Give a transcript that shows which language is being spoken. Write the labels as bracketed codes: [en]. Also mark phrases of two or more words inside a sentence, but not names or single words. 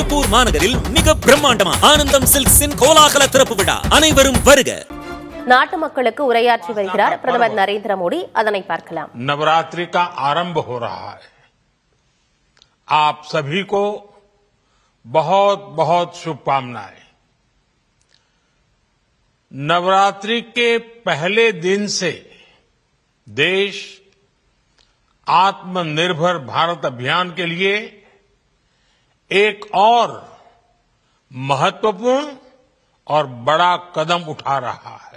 [ta] திருப்பூர் மாநகரில் மிக பிரம்மாண்டமா ஆனந்தம் சில்க்ஸின் கோலாகல திறப்பு விழா. அனைவரும் வருக. நாட்டு மக்களுக்கு உரையாற்றி வருகிறார் பிரதமர் நரேந்திர மோடி. அதனை பார்க்கலாம். [hi] नवरात्रि का आरंभ हो रहा है. आप सभी को बहुत बहुत शुभकामनाएं. नवरात्रि के पहले दिन से देश आत्मनिर्भर भारत अभियान के लिए एक और महत्वपूर्ण और बड़ा कदम उठा रहा है.